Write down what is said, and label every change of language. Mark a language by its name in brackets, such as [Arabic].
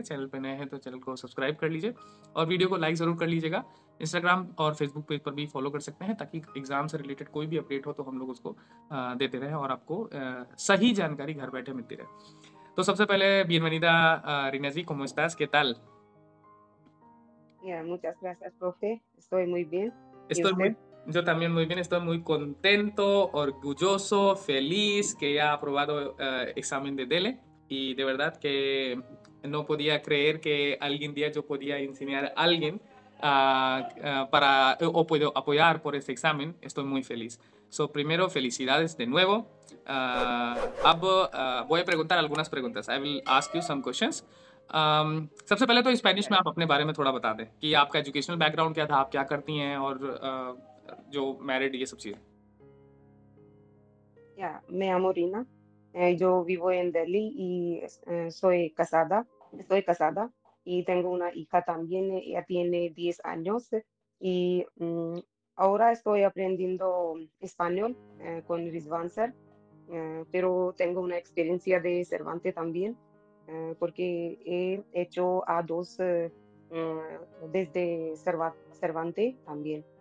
[Hindi] Channel पे नए हैं तो चैनल को सब्सक्राइब कर लीजिए और वीडियो को लाइक ज़रूर कर लीजिएगा। इंस्टाग्राम और फेसबुक पेज पर भी फॉलो कर सकते हैं, ताकि एग्ज़ाम से रिलेटेड कोई भी अपडेट हो तो हम लोग उसको देते रहें और आपको सही जानकारी घर बैठे मिलती रहे। तो सबसे पहले [Spanish] bienvenida [Hindi] Rina ji, [Spanish] ¿cómo estás? ¿Qué tal? Ya, muchas gracias, profe. Estoy muy bien. ¿Y Estoy muy, usted? yo también muy bien, estoy muy contento, orgulloso, feliz que ya ha aprobado examen de DELE y de verdad que no podía creer que algún día yo podía enseñar a alguien para o puedo apoyar por este examen. Estoy muy feliz. So, primero, felicidades de nuevo. अब voy a preguntar algunas preguntas. [English] I will ask you some questions. [Hindi] सबसे पहले तो Spanish में [Spanish] Claro. [Hindi] आप अपने बारे में थोड़ा बता दें कि आपका एजुकेशनल बैकग्राउंड क्या था, आप क्या करती हैं और जो मैरिड ये सब चीज़ें। [Spanish] Ya, me llamo Rina. Yo vivo en Delhi y soy casada. Estoy casada y tengo una hija también. Ella tiene 10 años y ahora estoy aprendiendo español con Rizwan Sir, pero tengo una experiencia de Cervantes también, porque he hecho A2 desde Cervantes también.